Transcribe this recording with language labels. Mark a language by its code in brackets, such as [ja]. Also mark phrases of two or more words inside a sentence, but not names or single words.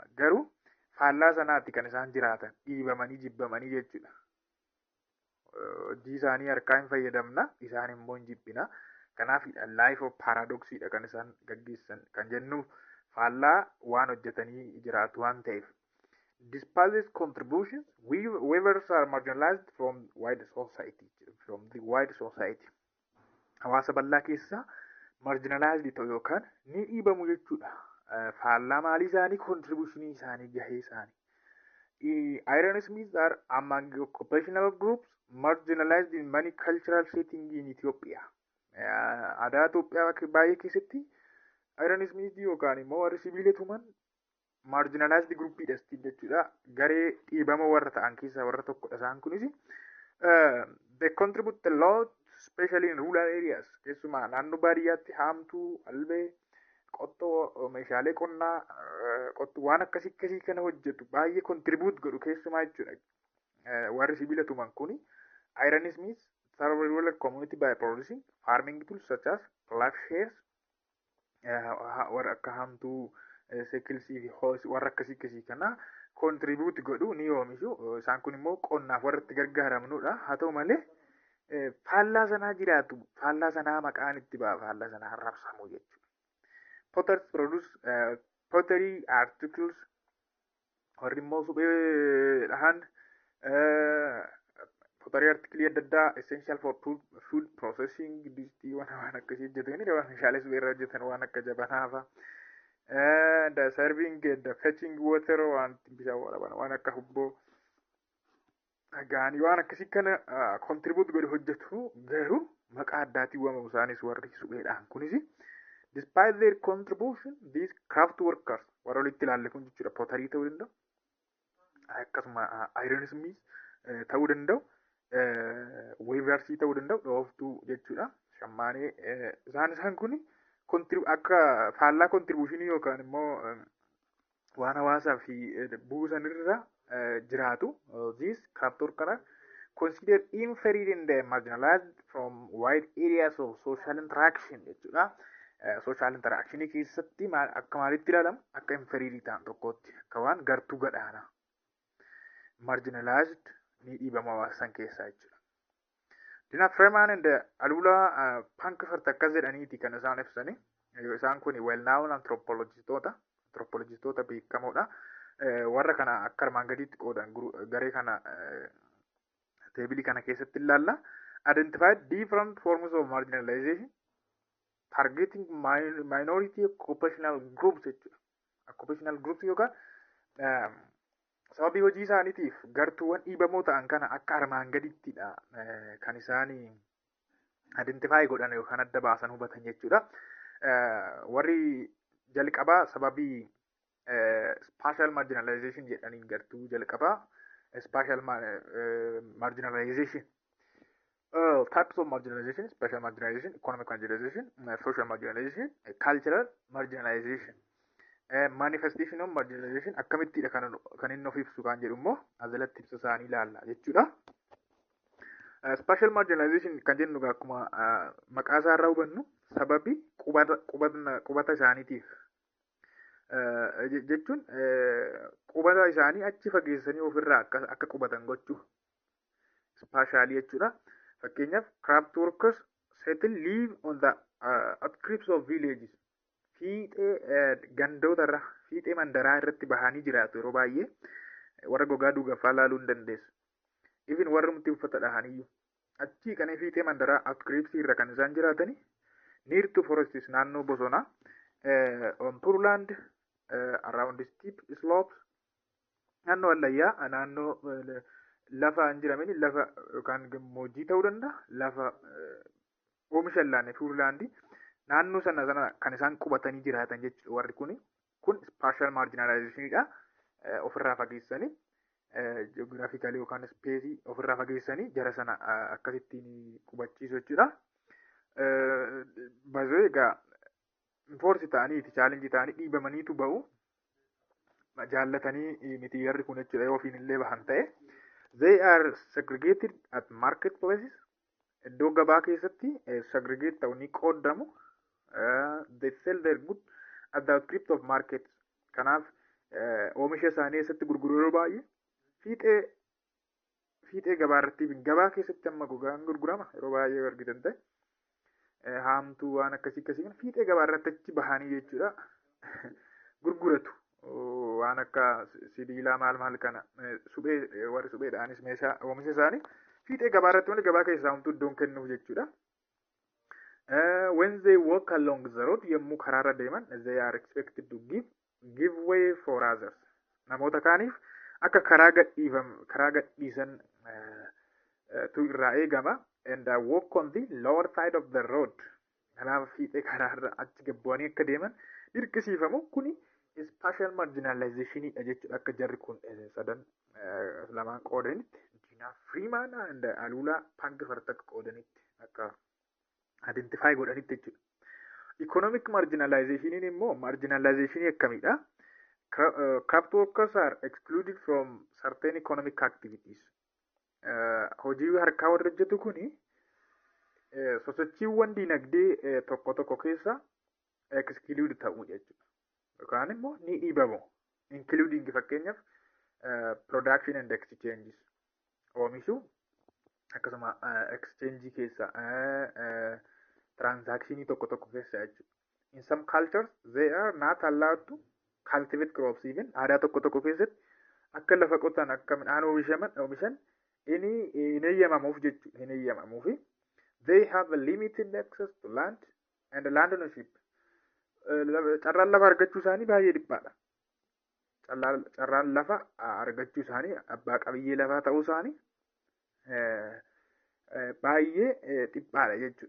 [om] Garuu faallaa sanaatti kan isaan jiraatan dhiibamanii jibbamanii jechuudha. Hojii isaanii harkaa hin fayyadamna, isaan immoo hin jibbina. Kanaaf [en] life of paradoxiidha [om] kan isaan gaggeessan kan jennuuf faallaa waan hojjetanii jiraatu waan ta'eef. [en] Despite these contributions, weavers are marginalized from wide society. [om] Hawaasa bal'aa keessaa marginalized ta'u yookaan ni dhiibamu jechuudha. Faallaa maalii isaanii, contributionii isaanii, gahee isaanii. [en] Ironsmiths are among occupational groups marginalized in many cultural settings in Ethiopia. [om] Aadaa Itoophiyaa baay'ee keessatti Ironsmiths yookaan immoo warri sibiila tuman [en] marginalized groupidha [om] jechuudha. Garee dhiibama warra ta'an keessaa warra tokkodha isaan kunis. [en] They contribute a lot, especially in rural areas. [om] Keessumaa naannoo baadiyyaatti haamtuu, albee, qottoo, meeshaalee qonnaa, qottuu waan akkasii kana hojjetu baay'ee contribute godhu keessumaa jechuudha. Warri sibiila tuman kuni [en] Ironsmiths serve rural community by producing farming tools such as plowshares, [om] warra akka haamtuu, seekilsii fi hoosii warra akkasii kana contribute godhu ni oomishu. Isaan kun immoo qonnaaf warra itti gargaaramnudha. Haa ta'u malee faallaa sanaa jiraatu, faallaa sanaa maqaan itti ba'a, faallaa sanaa arrabsamu jechuudha. [en] Potters produce pottery articles, [om] warri immoo suphee dhahan [en] pottery article [om] adda addaa [en] essential for food processing, [om] distii waan akkasii hojjetanii meeshaalee suphee irraa hojjetan waan akka jabanaafaa. [en] And serving and fetching water [om] waan akka hubboo gaanii waan akkasii kana contribute godhu hojjetu. Garuu maqaa addaatiin waamamu isaanis warri supheedhaan kunis. [en] Despite their contribution, these craft workers [om] warra walitti ilaalle kun jechuudha, pottery ta'uu danda'u, akkasuma ironsmiths ta'uu danda'u, weavers ta'uu danda'u, dhooftuu jechuudha, shammaanee isaan kuni akka faallaa contribution yookaan immoo waan hawaasaa fi buusanirra jiraatu. [en] These craft workers considered inferior and marginalized from wide areas of social interaction jechuudha. Social interaction [om] keessatti akka maalitti ilaalamu, akka inferior ta'an tokkotti, akka waan gartuu gadhaanaa marginalized ni dhiibama hawaasan keessaa jechuudha. Dina Freeman and Alula Pankafert akkas jedhaniiti kan isaan ibsani. Isaan kun well-known anthropologistoota beekamoodha. Warra kana akka armaan gadiitti qoodan garee kana teebilii kana keessatti ilaalla. [en] Identified different forms of marginalization targeting minority occupational groups jechuudha. Occupational groups [om] yookaan sababii hojii isaaniitiif gartuuwwan dhiibamoo ta'an kana akka armaan gadiittidha kan isaanii identify godhan yookaan adda baasan hubatan jechuudha. Warri jalqabaa sababii [en] spatial marginalization [om] jedhaniin gartuu jalqabaa [en] spatial marginalization types of marginalization, spatial marginalization, economic marginalization, social marginalization, cultural marginalization. Manifestation of marginalization [om] akkamittidha kan inni of ibsu kan jedhu immoo asalatti ibsa isaanii ilaalla jechuudha. [en] Spatial marginalization [om] kan jennu akkuma maqaa isaa irraa hubannu sababii qubata isaaniitiif jechuun qubata isaanii achi fageessanii ofirraa akka qubatan gochuu spatial jechuudha. [en] Fakkeenyaaf craft workers settle live on the outskirts of villages. [om] Fiixee gandootarra, fiixee mandaraa irratti bahanii jiraatu yeroo baay'ee. Warra gogaa duugaffaa laaluu hin dandeessu. Even warra mutti uffata dhahaniyyuu. Achii kana fiixee mandaraa outskirts irra kan isaan jiraatanii. [en] Near to forests [om] naannoo bosonaa. [en] On poorland, around steep slopes. [om] Naannoo allayyaa, naannoo lafa hin jiramin lafa yookaan gammoojjii ta'uu danda'a. Lafa oomisha hin laanne poorlandii. Naannoo sana kan isaan qubatanii jiraatan jechuudha warri kun [en] spatial marginalizationidha. [om] ofirraa fageessanii ji'oogiraafikaalii yookaan ispeesii ofirraa fageessanii jara sana akkasittiin qubachiisu jechuudha. Bazoo egaa foorsi ta'aniiti chaalenjii ta'anii dhiibamaniitu ba'u. Jaallatanii miti jarri kun jechuudha yoo ofiin illee bahan ta'e. [en] They are segregated at market places. [om] Iddoo gabaa keessatti segregate ta'u ni qoodamu. [en] They sell their good at the outskirts of market. [om] Kanaaf oomisha isaanii eessatti gurguru yeroo baay'ee fiixee gabaa irratti gabaa keessatti amma gogaan gurgurama yeroo baay'ee argitan ta'e. Haamtuu waan akkasii kana fiixee gabaa irratti achi bahanii jechuudha gurguratu. Waan akka sibiilaa maal kana suphee warri supheedhaanis meeshaa oomisha isaanii fiixee gabaa irratti malee gabaa keessaa homtuu iddoon kennuuf jechuudha. [en] When they walk along the road [om] yommuu karaarra deeman [en] they are expected to give way for others. [om] Namoota kaaniif akka karaa gadhiisan tu irraa eegama. [en] And walk on the lower side of the road. [om] Kanaaf fiixee karaarra achi gabbu'anii akka deeman dirqisiifamu kuni [en] spatial marginalization [om] jechuudha. Akka jarri kun sadan lamaan qoodanitti Diina Freeman and Alula Pangafarta akka qoodanitti akka identify godhanitti jechuudha. [en] Economic marginalization immoo marginalization akkamidha? Craft workers are excluded from certain economic activities. [om] Hojii harkaa warra hojjetu kuni sosochiiwwan dinagdee tokko keessa exclude ta'u jechuudha. Yookaan immoo ni dhiibamu. [en] Including fakkeenyaaf production and exchanges. [om] Oomishuu akkasuma exchange keessa transaction tokko keessa jechuudha. [en] In some cultures they are not allowed to cultivate crops even. [om] Aadaa tokko keessatti akka lafa qotan akka midhaan oomishan hin eeyyamamuuf jechuudha. Hin eeyyamamuufi. They have a limited access to land and land ownership. Carraan lafa argachuu isaanii baay'ee dhiphaadha. Carraan lafa argachuu isaanii abbaa qabiyyee lafaa ta'uu isaanii baay'ee dhiphaadha jechuudha.